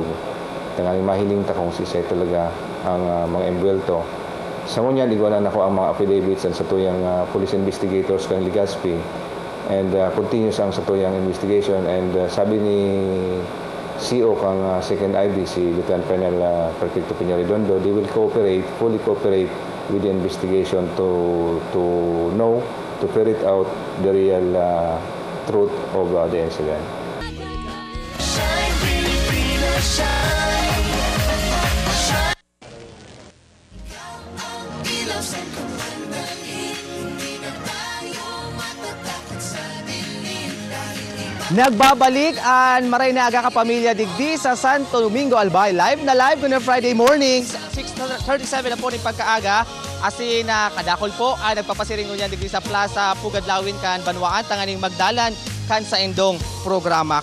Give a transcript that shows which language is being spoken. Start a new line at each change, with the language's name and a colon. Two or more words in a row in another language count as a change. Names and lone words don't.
Bikol: Tanganing mahiling ta kung sisay talaga ang mga embwelto. Sa ngunya iguanan ako ang mga affidavits sa tuyang
English: police investigators
Bikol: kang Legazpi
English: and continuous
Bikol: ang sa tuyang investigation and sabi ni CO kang
English: second ID
Bikol: si Lieutenant Colonel Perquito Piña-Redondo,
English: they will fully cooperate with the investigation to know, to ferret out the real truth of the incident. Shine, Pilipinas, shine.
Filipino: Ilaw sa kamandahin, hindi na tayo matatakot sa dilim dahil
Bikol: Nagbabalik ang maray na aga kapamilya digdi sa Santo Domingo Albay.
Filipino: Live na live na
English: Friday morning,
Filipino: 6:37 na po ng pagkaaga.
Bikol: Asin na kadakol po ang nagpapasiringo niya digdi sa Plaza Pugadlawin kan Banwaan tanganing magdalan kan sa endong programa.